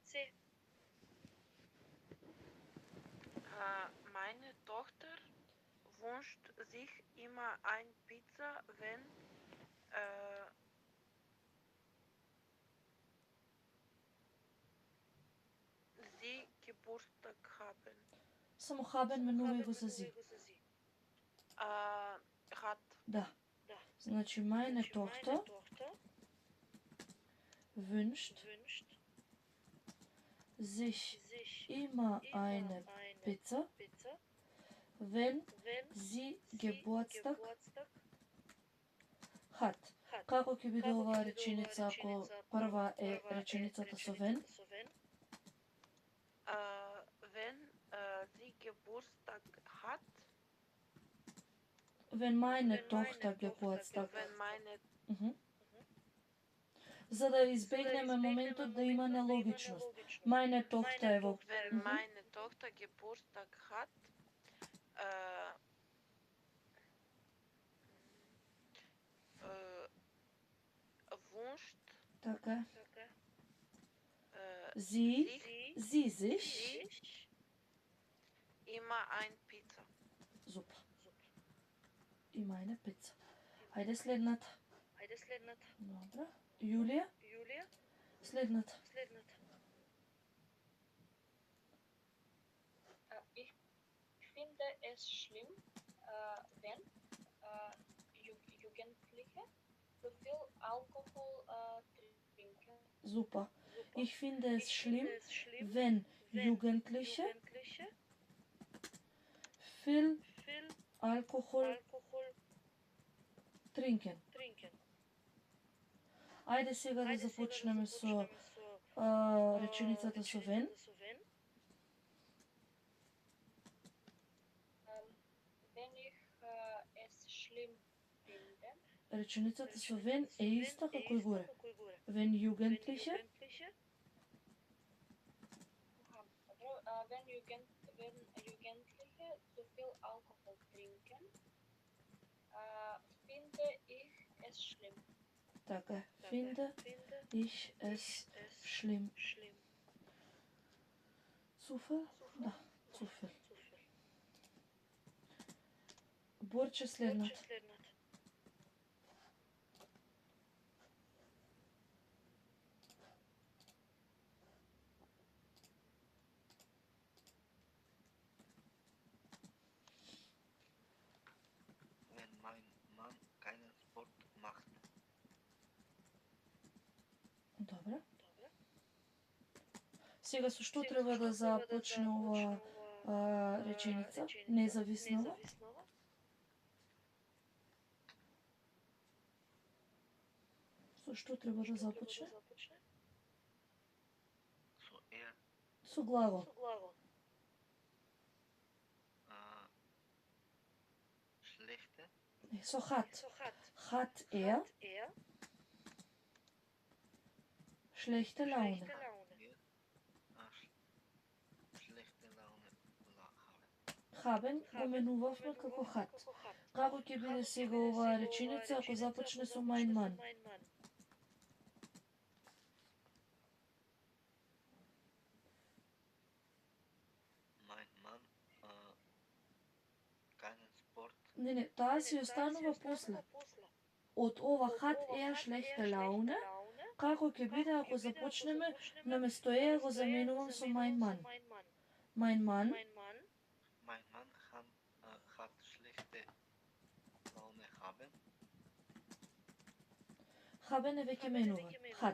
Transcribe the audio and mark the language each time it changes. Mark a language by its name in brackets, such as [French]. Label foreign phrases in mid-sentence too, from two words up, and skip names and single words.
[German] Meine Tochter wünscht sich immer ein Pizza, wenn sie Geburtstag haben. [Macedonian] Само haben менува го за зи. [German] Hat. [Macedonian] Да. [German] Значи meine Tochter wünscht sich immer eine Pizza, wenn sie Geburtstag hat. [Macedonian] Како ќе биде оваа реченица ако прва е реченицата со wenn? [German] Wenn sie Geburtstag hat. Wenn meine Tochter Geburtstag. Wenn meine [Macedonian] За да избегнеме моментот да има нелогичност. [German] Meine Tochter [Macedonian] е во... [German] Wenn meine Tochter Geburtstag hat, wünscht Така. Sie sich immer ein Pizza. [Macedonian] Супер. Има една пица. Ајде следната. Добре. Јулија? Следната. [German] Ich finde es schlimm, wenn Jugendliche zu viel Alkohol trinken. Super. Ich finde es schlimm, wenn Jugendliche viel Alkohol trinken. [Macedonian] Ајде сега да започнеме со реченицата со вен. [German] Wenn ich es schlimm finde. [Macedonian] Реченицата со вен е иста како и горе. [German] Wenn Jugendliche. Wenn Jugendliche zu viel Alkohol trinken, finde ich es schlimm. Така, finde ich es schlimm. Zu viel? Да, zu viel. [Macedonian] Борче следната. [German] Wenn mein Mann keinen Sport macht. [Macedonian] Добре. Сега со што треба да започне ова реченица? Независнова. Со што треба да започне? [German] So [Macedonian] Со глагол. [German] Schlechte. [Macedonian] Не, со [German] hat. Hat er schlechte Laune. Schlechte Laune haben. [Macedonian] Haben го менувавме како hat. Како ќе биде сега оваа реченица ако започне со [German] mein Mann? Mein Mann keinen Sport. [Macedonian] Не, таа си останува после. Од ова [German] hat er schlechte Laune, [Macedonian] како ќе биде ако започнеме наместо е го заменувам со [German] mein Mann? Mein Mann Mein Mann hat schlechte Laune haben. [Macedonian] haben е веќе менуван. [German] Hat.